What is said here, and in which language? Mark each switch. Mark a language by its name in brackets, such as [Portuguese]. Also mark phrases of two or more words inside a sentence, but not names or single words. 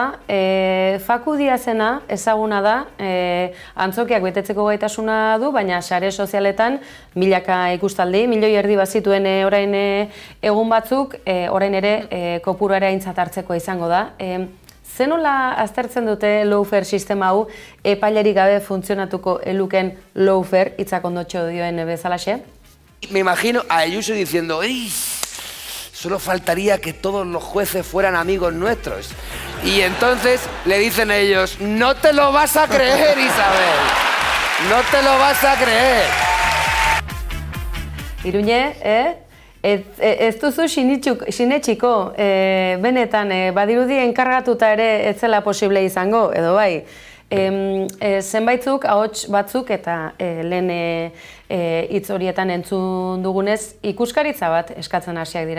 [Basque] Faku Diazena ezaguna da, antzokiak betetzeko gaitasuna du, baina sare sozialetan milaka ikustaldi, 1,5 milioi bazituen orain egun batzuk, orain ere kopuruara aintzat hartzeko izango da. Zenola aztertzen dute lawfare sistema hau, epailerik gabe funtzionatuko eluken lawfare, hitzak ondotxo dioen bezalaxe? [Spanish] Me imagino a Ayuso diciendo, ¡ey! Solo faltaría que todos los jueces fueran amigos nuestros. Y entonces le dicen ellos, no te lo vas a creer, Isabel. No te lo vas a creer. [Basque] Iruñe, ez duzu sinetxiko, benetan, badirudi enkargatuta ere ez zela posible izango, edo bai. Zenbaitzuk, ahots batzuk eta lehen hitz horietan entzun dugunez, ikuskaritza bat eskatzen hasiak dira.